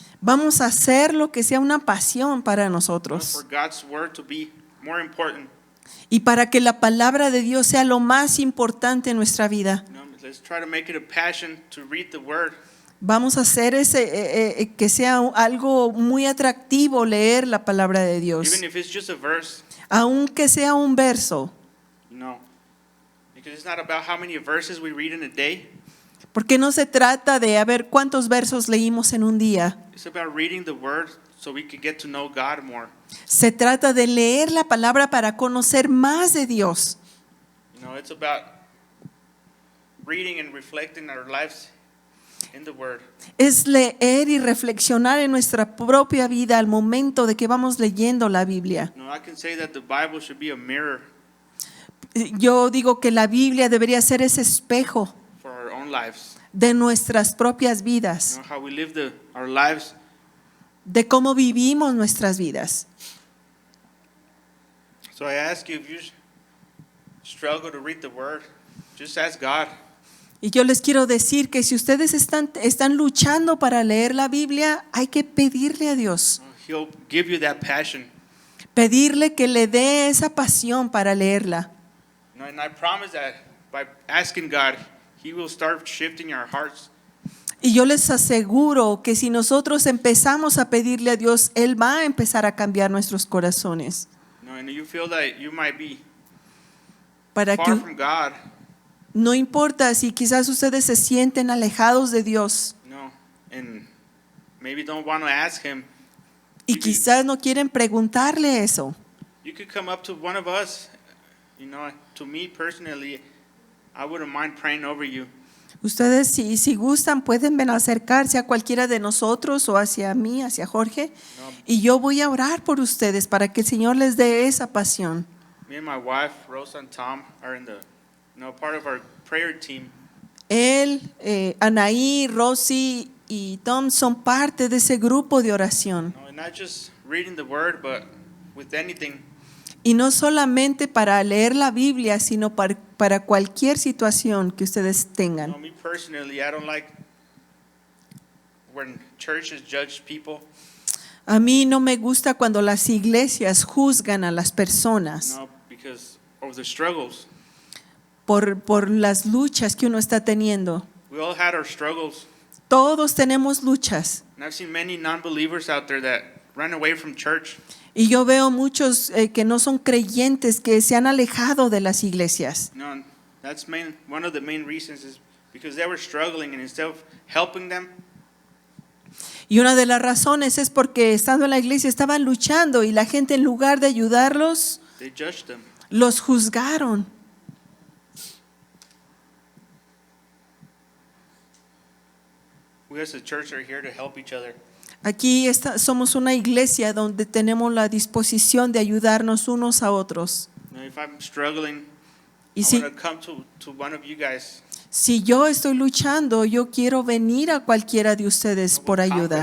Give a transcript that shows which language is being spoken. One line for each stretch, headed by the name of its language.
Spanish: Vamos a hacer lo que sea una pasión para
English: For
Spanish: nosotros.
English: God's word to be more important.
Spanish: Y para que la palabra de Dios sea lo más importante en nuestra vida.
English: Let's try to make it a passion to read the word.
Spanish: Vamos a hacer que sea algo muy atractivo leer la palabra de Dios.
English: Even if it's just a verse,
Spanish: Aunque sea un verso.
English: because it's not about how many verses we read in a day.
Spanish: Porque no se trata de a ver cuántos versos leímos en un día.
English: It's about reading the word so we can get to know God more.
Spanish: Se trata de leer la palabra para conocer más de Dios.
English: It's about reading and reflecting our lives in the Word.
Spanish: Es leer y reflexionar en nuestra propia vida al momento de que vamos leyendo la Biblia.
English: I can say that the Bible should be a mirror
Spanish: Yo digo que la Biblia debería ser ese espejo
English: for our own lives.
Spanish: de nuestras propias vidas,
English: How we live our lives.
Spanish: de cómo vivimos nuestras vidas.
English: So I ask you, if you struggle to read the Word, just ask God.
Spanish: Y yo les quiero decir que si ustedes están luchando para leer la Biblia, hay que pedirle a Dios,
English: He'll give you that passion.
Spanish: pedirle que le dé esa pasión para leerla.
English: And I promise that by asking God, He will start shifting our hearts.
Spanish: Y yo les aseguro que si nosotros empezamos a pedirle a Dios, Él va a empezar a cambiar nuestros corazones.
English: And you feel that you might be
Spanish: Para
English: far
Spanish: que
English: from God.
Spanish: no importa si quizás ustedes se sienten alejados de Dios
English: And maybe don't want to ask Him.
Spanish: y quizás no quieren preguntarle eso.
English: You could come up to one of us. To me personally, I wouldn't mind praying over you.
Spanish: Ustedes si gustan pueden acercarse a cualquiera de nosotros o hacia mí, hacia Jorge, y yo voy a orar por ustedes para que el Señor les dé esa pasión.
English: Me and my wife, Rosa and Tom, are in the part of our prayer team.
Spanish: Él, Anaí, Rosy y Tom son parte de ese grupo de oración.
English: And not just reading the Word, but with anything.
Spanish: Y no solamente para leer la Biblia, sino para cualquier situación que ustedes tengan.
English: Me personally, I don't like when churches judge people.
Spanish: A mí no me gusta cuando las iglesias juzgan a las personas
English: Because of the struggles.
Spanish: por las luchas que uno está teniendo.
English: We all had our struggles.
Spanish: Todos tenemos luchas.
English: And I've seen many non-believers out there that run away from church.
Spanish: Y yo veo muchos que no son creyentes que se han alejado de las iglesias.
English: That's one of the main reasons is because they were struggling, and instead of helping them,
Spanish: Y una de las razones es porque estando en la iglesia estaban luchando y la gente en lugar de ayudarlos,
English: they judged them.
Spanish: los juzgaron.
English: We as a church are here to help each other.
Spanish: Aquí somos una iglesia donde tenemos la disposición de ayudarnos unos a otros.
English: If I'm struggling,
Spanish: Y
English: I want to come to one of you guys.
Spanish: Si yo estoy luchando, yo quiero venir a cualquiera de ustedes por ayuda.